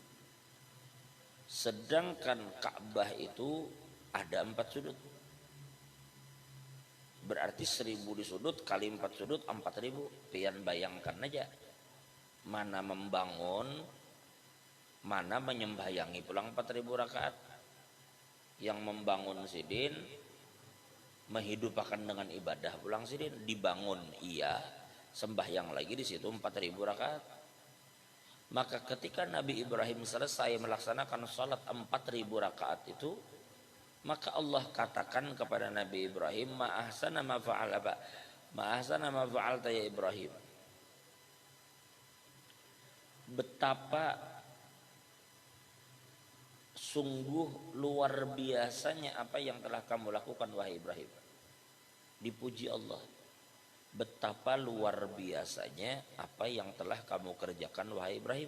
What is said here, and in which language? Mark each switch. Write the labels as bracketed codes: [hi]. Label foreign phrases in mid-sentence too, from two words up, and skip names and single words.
[id] Sedangkan Ka'bah itu ada 4 sudut. Berarti 1000 di sudut kali 4 sudut 4000. [bjn] Pian bayangkan aja. Mana membangun, mana menyembahyangi pulang 4000 rakaat. Yang membangun sidin, menghidupakan dengan ibadah pulang sidin, dibangun iya, sembahyang lagi di situ 4000 rakaat. [id] Maka ketika Nabi Ibrahim selesai melaksanakan salat 4000 rakaat itu, maka Allah katakan kepada Nabi Ibrahim, [ar] ما أحسن ما فعل با ما أحسن ما فعلت يا إبراهيم. [id] Betapa sungguh luar biasanya apa yang telah kamu lakukan wahai Ibrahim. Dipuji Allah. Betapa luar biasanya apa yang telah kamu kerjakan wahai Ibrahim.